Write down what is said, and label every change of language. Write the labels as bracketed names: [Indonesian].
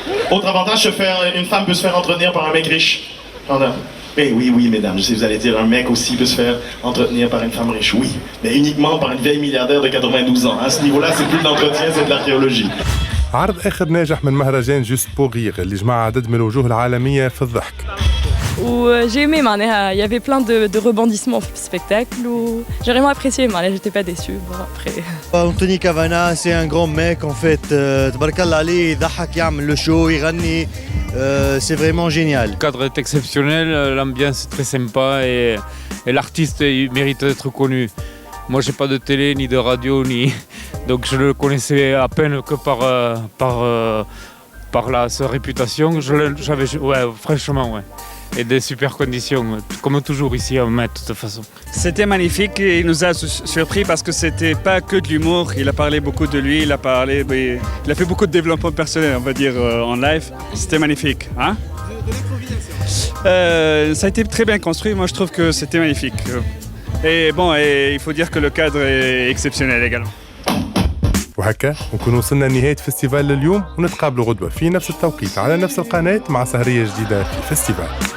[French] Autre avantage, une femme peut se faire entretenir par un mec riche. Mais oui, mesdames, je sais, vous allez dire, un mec aussi peut se faire entretenir par une femme riche, oui. Mais uniquement par une vieille milliardaire de 92 ans. À ce niveau-là, c'est plus de l'entretien, c'est de l'archéologie. [Arabic] عرض آخر ناجح من مهرجان جوست بوغيغ اللي جمع عدد من الوجوه العالمية في الضحك. [French] Où j'ai aimé, il y avait plein de rebondissements au spectacle où j'ai vraiment apprécié, j'étais pas déçue. Bon, après. Anthony Cavana, c'est un grand mec en fait. Tabarakallah Ali, [Arabic] يضحك يعمل [French] le show, [Arabic] يغني. [French] C'est vraiment génial. Le cadre est exceptionnel, l'ambiance est très sympa et l'artiste il mérite d'être connu. Moi, j'ai pas de télé ni de radio donc je le connaissais à peine que par sa réputation. Franchement, ouais. Et des super conditions, comme toujours ici à Met, de toute façon. C'était magnifique et il nous a surpris parce que c'était pas que de l'humour. Il a parlé beaucoup de lui, il a fait beaucoup de développement personnel, on va dire, en live. C'était magnifique. Hein? Ça a été très bien construit, moi je trouve que c'était magnifique. Et bon, il faut dire que le cadre est exceptionnel également. [Arabic] وهكا نكون وصلنا لنهاية فيستيفال اليوم ونتقابلوا غدوة في نفس التوقيت على نفس القناة مع سهرية جديدة في الفيستيفال.